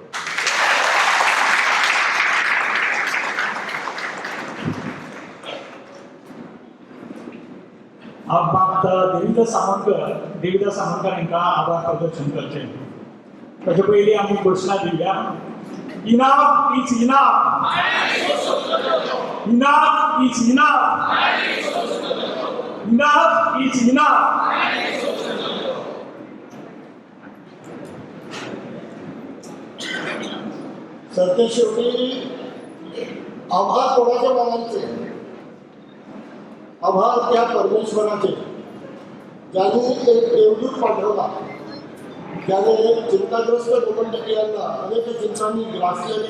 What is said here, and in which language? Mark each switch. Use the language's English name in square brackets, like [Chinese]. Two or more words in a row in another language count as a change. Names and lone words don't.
[Konkani] मात देविदास सावंतकर हांकां आभार प्रदर्शन करचें ताचे पयलीं आमी घोशणा दिल्या [English] enough is enough enough is enough enough is enough [Marathi] सरते शेवटी आभार कोणाचे मानायचे आभार त्या परमेश्वराचे ज्याने एक देवदूत पाठवला ज्याने चिंताग्रस्त गोमंतकीयांना अनेक चिंतांनी ग्रासलेले